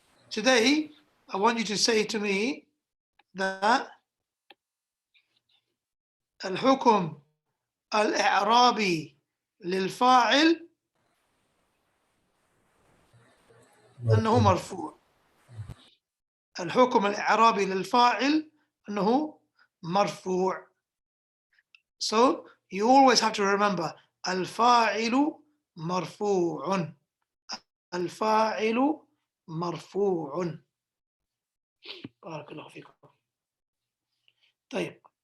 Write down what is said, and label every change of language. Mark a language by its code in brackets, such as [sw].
[en] Today, I want you to say to me that [ar] الحكم الإعرابي للفاعل أنه مرفوع. الحكم الإعرابي للفاعل أنه مرفوع. [en] So you always have to remember [ar] الفاعل مرفوع. الفاعل مرفوع. بارك الله فيكم. طيب.